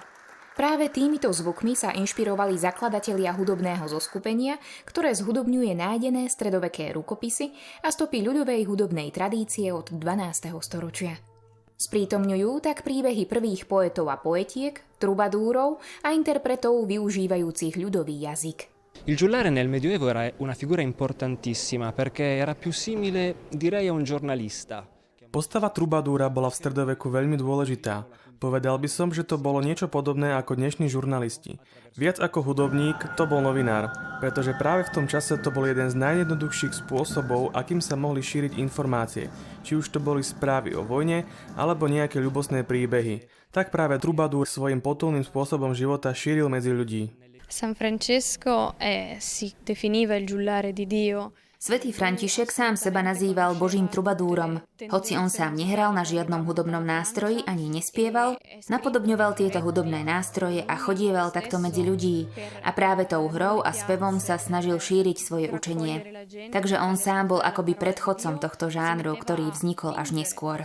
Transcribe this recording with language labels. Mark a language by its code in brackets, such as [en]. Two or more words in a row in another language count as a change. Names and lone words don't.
[sk] Práve týmito zvukmi sa inšpirovali zakladatelia hudobného zoskupenia, ktoré zhudobňuje nájdené stredoveké rukopisy a stopy ľudovej hudobnej tradície od 12. storočia. Sprítomňujú tak príbehy prvých poetov a poetiek, trubadúrov a interpretov využívajúcich ľudový jazyk. [it] Il giullare nel Medioevo era una figura importantissima perché era più simile, direi, a un giornalista. [sk] Postava trubadúra bola v stredoveku veľmi dôležitá. Povedal by som, že to bolo niečo podobné ako dnešní žurnalisti. Viac ako hudobník, to bol novinár, pretože práve v tom čase to bol jeden z najjednoduchších spôsobov, akým sa mohli šíriť informácie, či už to boli správy o vojne, alebo nejaké ľubostné príbehy. Tak práve trubadúr svojím potulným spôsobom života šíril medzi ľudí. [it] San Francesco si definiva il giullare di Dio. [sk] Svätý František sám seba nazýval Božím trubadúrom. Hoci on sám nehral na žiadnom hudobnom nástroji ani nespieval, napodobňoval tieto hudobné nástroje a chodieval takto medzi ľudí. A práve tou hrou a spevom sa snažil šíriť svoje učenie. Takže on sám bol akoby predchodcom tohto žánru, ktorý vznikol až neskôr.